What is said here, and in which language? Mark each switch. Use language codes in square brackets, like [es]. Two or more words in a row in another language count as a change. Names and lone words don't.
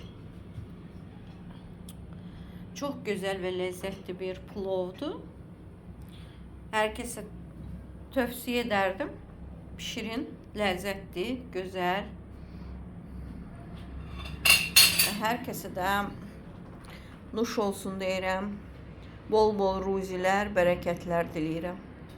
[tr] Çok güzel ve lezzetli bir plovdu. Herkese tövsiye ederdim. Şirin, lezzetli, güzel. Herkese de nuş olsun deyirəm. [az] Bol bol ruzilər, bərəkətlər diləyirəm.